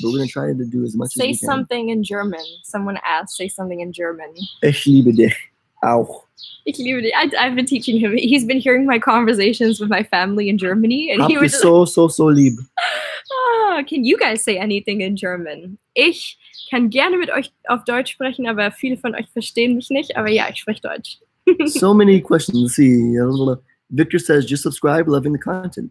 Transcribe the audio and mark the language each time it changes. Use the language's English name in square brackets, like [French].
[English] But we're gonna try to do as much as we can. Say something in German. Someone asked, say something in German. [German] Ich liebe dich. Auch. Ich liebe dich. [English] I've been teaching him. He's been hearing my conversations with my family in Germany, and he was [German] so lieb. [English] Can you guys say anything in German? [German] Ich kann gerne mit euch auf Deutsch sprechen, aber viele von euch verstehen mich nicht. Aber ja, ich spreche Deutsch. [English] So many questions. Let's see. Victor says, just subscribe, loving the content.